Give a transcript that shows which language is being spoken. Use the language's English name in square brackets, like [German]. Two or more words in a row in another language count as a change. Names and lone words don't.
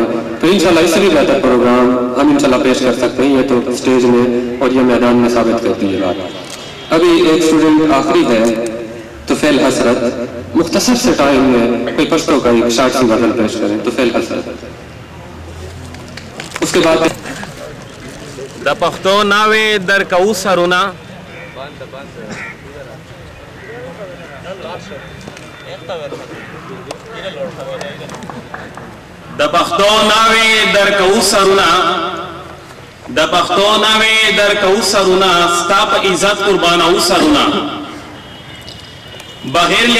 [Urdu] تو انشاءاللہ اس سے بھی بہتر پروگرام ہم انشاءاللہ پیش کر سکتے ہیں. یہ تو اسٹیج میں اور یہ میدان میں ثابت کرتی ہے بات. ابھی ایک اسٹوڈنٹ آخری ہے طفیل حسرت, مختصر سے ٹائم میں کوئی پشتوں کا ایک شارٹ سی غزل پیش کریں. طفیل حسرت. اس کے بعد [Pashto] د پښتو ناوې در کوو سرونه د پښتو ناوې در کوو سرونه د پښتو ناوې در کوو سرونه ستا په عزت قربانوو سرونه بغیر له